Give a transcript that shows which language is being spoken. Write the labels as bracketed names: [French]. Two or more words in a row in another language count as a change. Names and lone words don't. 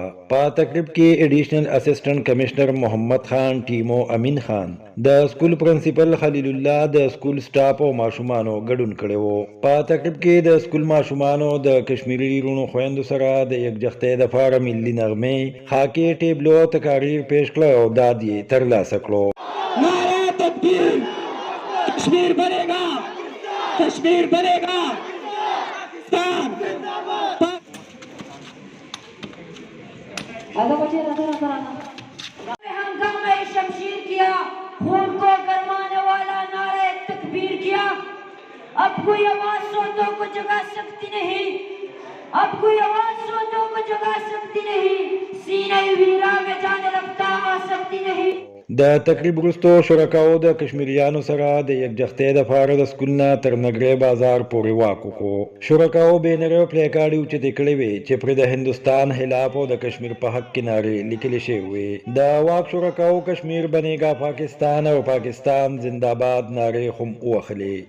[Pashto] په تقریب کې ایډیشنل اسسټنټ کمشنر محمد خان ټیمو امین خان د سکول پرنسپل خلیل الله د سکول سټاف او ماشومانو ګډون کړی وو. په تقریب کې د سکول ماشومانو د کشمیری رونو خویندو سره د یکجهتۍ دپاره ملي نغمې خاکې ټیبلو تقاریر پیش کړه او داد یې ترلاسه کړو. [Urdu] نعرہ تکبیر، کشمیر بنے گا، کشمیر بنے گا، ہنگامہ شمشیر کیا، خون کو گرمانے والا نعرہ تکبیر کیا. اب کوئی آواز سوتوں کو جگا سکتی نہیں، اب کوئی آواز سوتوں کو جگا سکتی نہیں، سینہ ویرا میں جان رفتہ آ سکتی نہیں. [Pashto] د تقریب وروستو شرکاو د کشمیریانو سره د یکجهتۍ دپاره د سکول نه تر نګری بازار پورې واک وکړو. شرکاو بینرې او پلیکارډ اوچتې کړې وې چې پرې د هندوستان خلاف او د کشمیر په حق کې نارې لیکلې شوې وې. د واک شرکاو [Urdu] کشمیر بنیگا پاکستان [Pashto] او [Urdu] پاکستان زندہ باد [Pashto] نارې هم ووهلې.